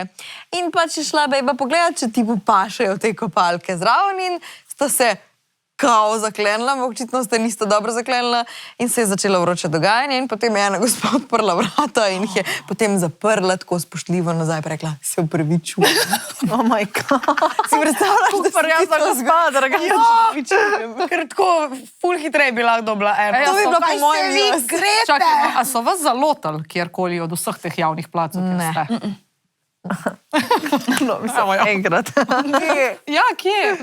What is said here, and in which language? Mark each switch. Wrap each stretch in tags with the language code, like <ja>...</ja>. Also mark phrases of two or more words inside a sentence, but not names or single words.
<sl>In pač je šla bejba pogledati, če ti popašajo te kopalke zraven in sta se kao zaklenila, ampak očitno ste niste dobro zaklenila in se je začelo vroče dogajanje in potem je ena gospa odprla vrata in jih je potem zaprla tako spoštljivo nazaj pa rekla, se upravičujem.</sl> <en>Oh my god.</en> <sl>Si predstavljaš, da se ti to zgodi? Ja, ker tako ful hitreje bi lahko dobila eno. To bi bilo po mojem jaz. Čakaj, a so vas zalotali kjerkoli od vseh teh javnih placov, kjer Ne. ste? No, mislim, enkrat. Ja, kje?</sl>